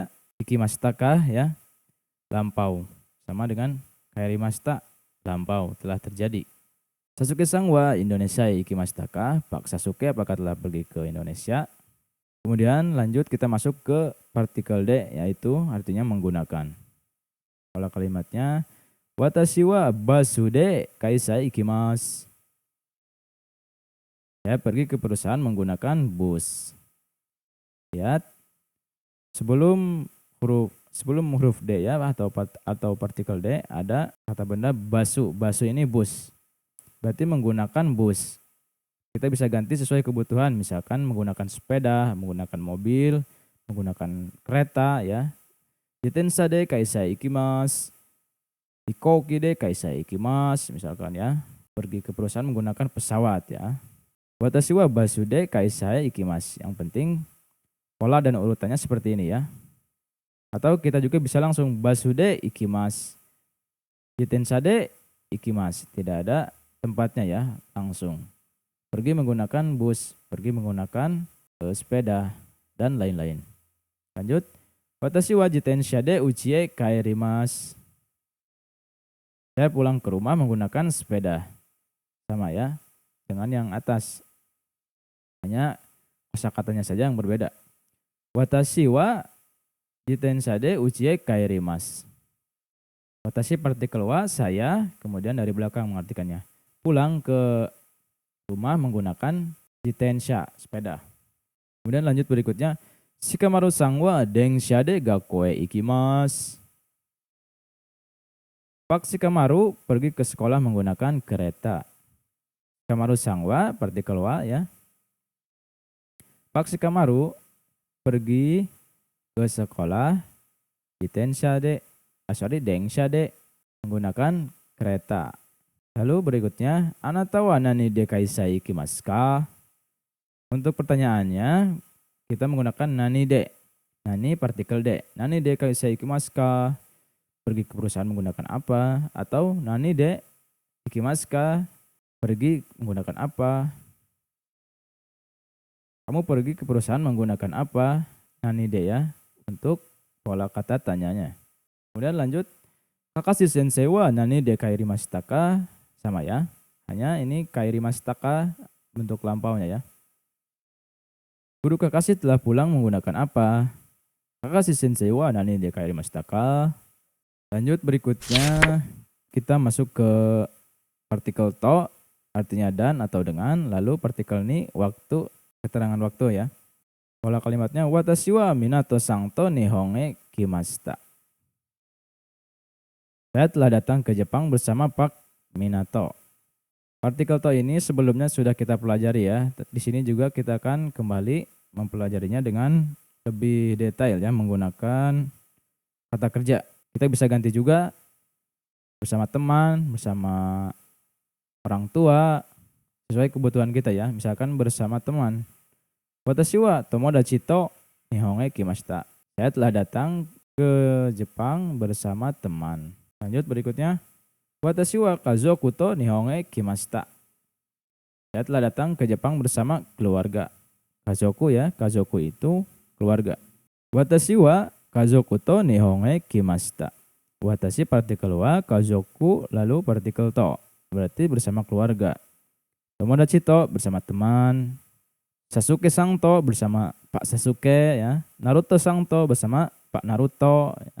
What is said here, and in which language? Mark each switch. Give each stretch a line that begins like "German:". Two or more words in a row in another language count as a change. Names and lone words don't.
Japanese: 行きましたか
Indonesian: ya, lampau. Sama dengan kairimashita, lampau, telah terjadi.
Japanese: サスケさんはインドネシア行きましたか?
Indonesian: Pak Sasuke apakah telah pergi ke Indonesia? Kemudian lanjut kita masuk ke partikel de, yaitu artinya menggunakan. Pola kalimatnya,
Japanese: 私はバスで会社行きます.
Indonesian: Saya pergi ke perusahaan menggunakan bus. Lihat, sebelum huruf D ya atau partikel D ada kata benda basu. Basu ini bus. Berarti menggunakan bus. Kita bisa ganti sesuai kebutuhan, misalkan menggunakan sepeda, menggunakan mobil, menggunakan kereta ya.
Japanese: 自転車で会社行きます。飛行機で会社行きます
Indonesian: misalkan ya. Pergi ke perusahaan menggunakan pesawat ya.
Japanese: 私はバスで会社行きます.
Indonesian: Yang penting pola dan urutannya seperti ini ya. Atau kita juga bisa langsung
Japanese: バスで行きます. 自転車で行きます.
Indonesian: Tidak ada tempatnya ya, langsung. Pergi menggunakan bus, pergi menggunakan sepeda, dan lain-lain. Lanjut.
Japanese: 私は自転車で家へ帰ります.
Indonesian: Saya pulang ke rumah menggunakan sepeda. Sama ya, dengan yang atas. Hanya kosakatanya saja yang berbeda.
Japanese: 私は自転車で家へ帰ります.
Indonesian: Watashi partikel wa, saya, kemudian dari belakang mengartikannya. Pulang ke rumah menggunakan jitensha, sepeda. Kemudian lanjut berikutnya.
Japanese: シカマルさんは電車で学校へ行きます.
Indonesian: Pak Shikamaru pergi ke sekolah menggunakan kereta. Shikamaru-san wa, partikel wa ya. Pak Shikamaru pergi ke sekolah
Japanese: 電車で
Indonesian: menggunakan kereta. Lalu berikutnya,
Japanese: あなたは何で会社行きますか?
Indonesian: Untuk pertanyaannya kita menggunakan
Japanese: 何で.
Indonesian: Nani partikel de.
Japanese: 何で会社行きますか?
Indonesian: Pergi ke perusahaan menggunakan apa?
Japanese: Atau 何で行きますか?
Indonesian: Pergi menggunakan apa? Kamu pergi ke perusahaan menggunakan apa?
Japanese: 何で
Indonesian: ya, untuk pola kata tanyanya. Kemudian lanjut.
Japanese: カカシ先生は何で帰りましたか?
Indonesian: Sama ya. Hanya ini
Japanese: 帰りましたか
Indonesian: bentuk lampaunya ya. Guru Kakashi telah pulang menggunakan apa?
Japanese: カカシ先生は何で帰りましたか?
Indonesian: Lanjut berikutnya kita masuk ke partikel to, artinya dan atau dengan. Lalu partikel ni waktu, keterangan waktu ya. Pola kalimatnya,
Japanese: 私はミナトさんと日本へ来ました.
Indonesian: Saya telah datang ke Jepang bersama Pak Minato. Partikel to ini sebelumnya sudah kita pelajari ya. Di sini juga kita akan kembali mempelajarinya dengan lebih detail ya, menggunakan kata kerja. Kita bisa ganti juga bersama teman, bersama orang tua, sesuai kebutuhan kita ya. Misalkan bersama teman.
Japanese: 私は友達と日本へ来ました.
Indonesian: Saya telah datang ke Jepang bersama teman. Lanjut berikutnya.
Japanese: 私は家族と日本へ来ました.
Indonesian: Saya telah datang ke Jepang bersama keluarga. Kazoku ya, kazoku itu keluarga.
Japanese: 私は家族と日本へ来ました.
Indonesian: Watashi partikel wa, kazoku lalu partikel to. Berarti bersama keluarga.
Japanese: 友達と
Indonesian: bersama teman. Sasuke-san to bersama Pak Sasuke ya. Naruto-san to bersama Pak Naruto ya.